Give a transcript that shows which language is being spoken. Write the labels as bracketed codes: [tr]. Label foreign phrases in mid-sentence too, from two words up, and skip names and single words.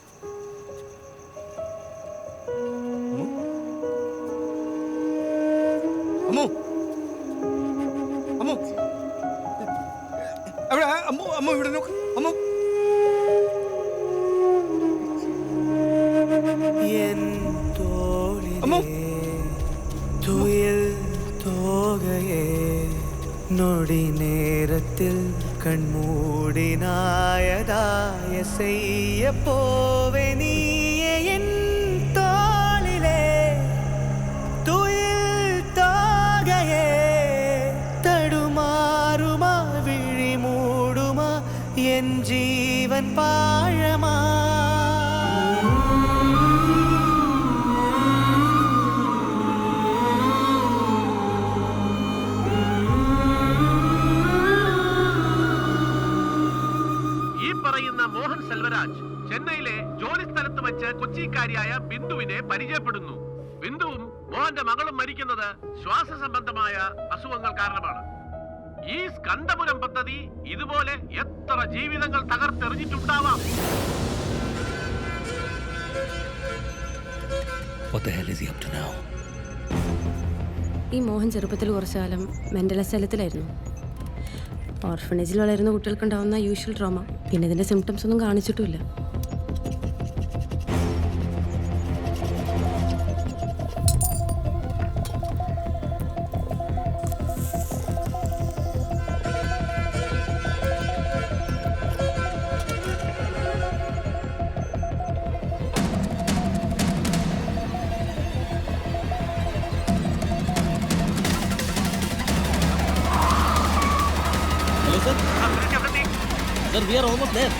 [ml] അമ്മോ, അമ്മോ, അവിടെ അമ്മോ, അമ്മോ ഇവിടെ നോക്ക്. അമ്മോ, അമ്മോ, [ta] துயில் தோகையே நொடி நேரத்தில் கண்மூடினாயதாய செய்ய போவே நீயே என் தோளிலே துயில் தோகையே தடுமாறுமா விழி மூடுமா என் ஜீவன் பாழமா [ml] മോഹൻ സെൽവരാജ് ചെന്നൈയിലെ ജോലി സ്ഥലത്ത് വെച്ച് കൊച്ചിക്കാരിയായ ബിന്ദുവിനെ പരിചയപ്പെടുന്നു. ബിന്ദുവും മോഹന്റെ മകളും മരിക്കുന്നത് ശ്വാസ സംബന്ധമായ അസുഖങ്ങൾ കാരണമാണ്. ഈ സ്കന്ദപുരം പദ്ധതി ഇതുപോലെ എത്ര ജീവിതങ്ങൾ തകർത്തെറിഞ്ഞിട്ടുണ്ടാവാം. [en] What the hell is he up to now? [ml] ഈ മോഹൻ ചെറുപ്പത്തിൽ കുറച്ചു കാലം മെൻ്റൽ അസൈലത്തിലായിരുന്നു. ഓർഫണേജിൽ വളരുന്ന കുട്ടികൾക്കുണ്ടാവുന്ന [en] usual trauma. [ml] പിന്നെ ഇതിൻ്റെ സിംറ്റംസ് ഒന്നും കാണിച്ചിട്ടുമില്ല. [en] Sir, we are almost there.